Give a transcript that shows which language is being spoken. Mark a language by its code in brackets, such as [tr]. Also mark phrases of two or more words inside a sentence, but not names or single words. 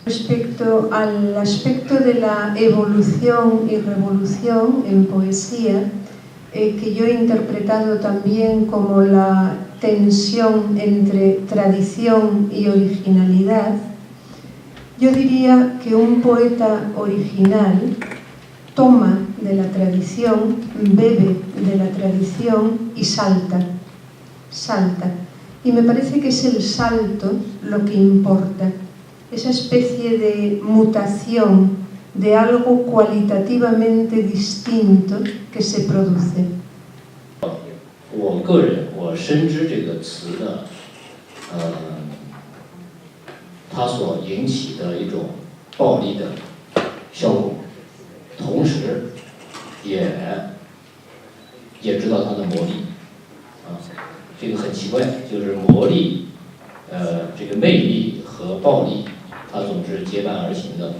[es] Respecto al aspecto de la evolución y revolución en poesía, que yo he interpretado también como la tensión entre tradición y originalidad, yo diría que un poeta original toma de la tradición, bebe de la tradición y salta, salta. Y me parece que es el salto lo que importa, esa especie de mutación de algo cualitativamente distinto que se produce. [zh] 我个人，我深知这个词呢，它所引起的一种暴力的效果，同时也知道它的魔力，这个很奇怪，就是魔力，这个魅力和暴力，它总是结伴而行的。